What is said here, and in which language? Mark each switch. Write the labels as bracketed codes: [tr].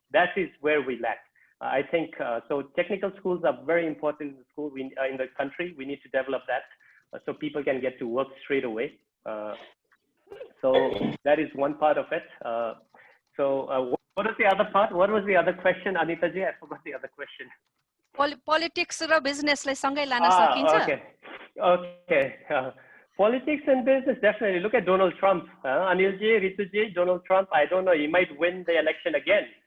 [en] That is where we lack. I think, so technical schools are very important in the school, in the country. We need to develop that so people can get to work straight away. So that is one part of it. What was the other part? What was the other question, Anita ji? I forgot the other question. [ne] Politics र business लाई सँगै लान सकिन्छ? [en] Okay. Politics and business, definitely. Look at Donald Trump. Anil ji, Ritu ji, Donald Trump, I don't know, he might win the election again.